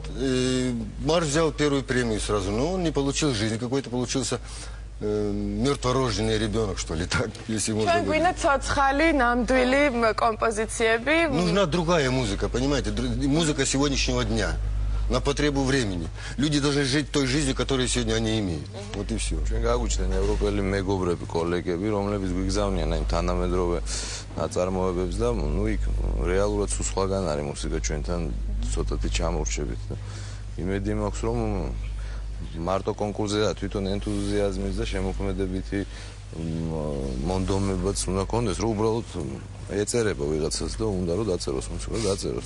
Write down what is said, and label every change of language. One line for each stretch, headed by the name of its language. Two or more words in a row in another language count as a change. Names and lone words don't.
Russian: И марш взял первую премию сразу, но он не получил жизнь, какой-то получился мертворожденный ребенок, что ли, так, если можно говорить. Нужна другая музыка, понимаете, музыка сегодняшнего дня. На потребу времени. Люди должны жить той жизнью, которую сегодня они имеют. Вот и все.
Georgian: ჩვენ გაგვიჩნდნენ ევროპელი მეგობრები, კოლეგები, რომლებიც გვიგზავნიან აი თანამედროვე ნაწარმოებებს და ნუ იქ რეალურად სულ სხვაგან არის მუსიკა ჩვენთან ცოტათი ჩამორჩებით და იმედი მაქვს რომ მარტო კონკურსზე და თვითონ ენთუზიაზმის და შემოქმედებითი მონდომებაც უნდა კონდეს, რომ უბრალოდ ეწერება ვიღაცას და უნდა რომ დაწეროს მუსიკა, დაწეროს.